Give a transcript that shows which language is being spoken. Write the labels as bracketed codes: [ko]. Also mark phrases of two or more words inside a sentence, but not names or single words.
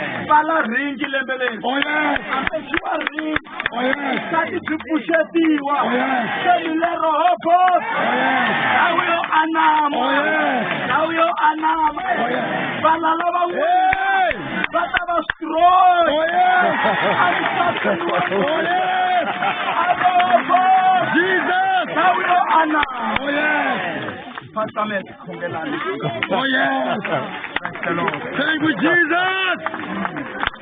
[ts] pfala ringi lembe leri [en] Oh, yes. [ts] ambexiwa ringi [en] Oh, yes. [ts] kati byi pfuxetiwa [en] Oh, yes. [ts] seli lero hobot [en] Oh, yes. [ts] ndhawu yo anama [en] Oh, yes. [ts] ndhawu yo anama [en] Oh, yes. [ts] vana lava [en] Hey. [ts] va ta va strong [en] Oh, yes. Oh, yes. Jesus. [ts] ndhawu yo anama [en] Oh, yes. [ts] Pastor khongelani [en] Oh, yes. Thank you, Jesus.